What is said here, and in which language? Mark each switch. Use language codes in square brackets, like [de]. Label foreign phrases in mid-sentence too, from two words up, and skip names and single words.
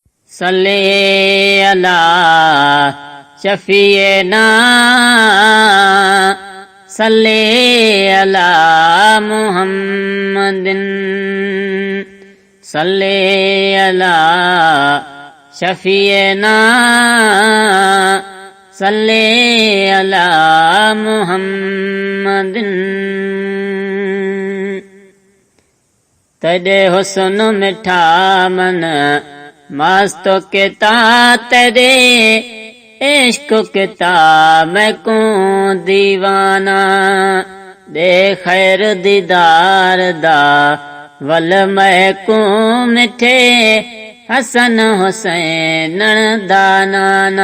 [ar] صل على شفيعنا صل على محمد صل على شفيعنا صل على محمد. [skr] تیرے حسن مٹھا من مستو کیتا تیرے عشق کیتا میں کوں دیوانہ دے خیر دیدار دا ول میں کوں مٹھے حسن حسین دا نانا.